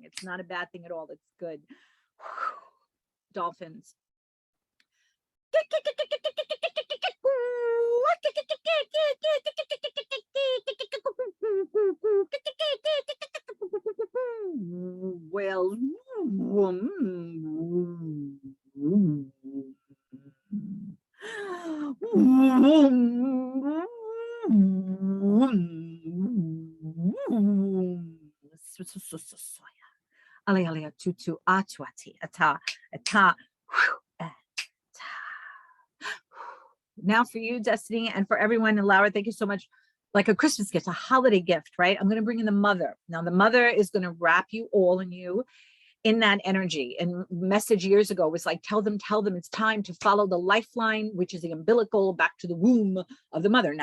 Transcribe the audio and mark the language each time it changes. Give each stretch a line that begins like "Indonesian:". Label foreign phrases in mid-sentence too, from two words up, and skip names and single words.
English: It's not a bad thing at all. It's good. Dolphins. Well, Alia tutu atuati ata ata. Now for you, Destiny, and for everyone, and Laura, thank you so much. Like a Christmas gift, a holiday gift, right? I'm going to bring in the mother. Now the mother is going to wrap you all in you in that energy. And message years ago was like, tell them it's time to follow the lifeline, which is the umbilical back to the womb of the mother.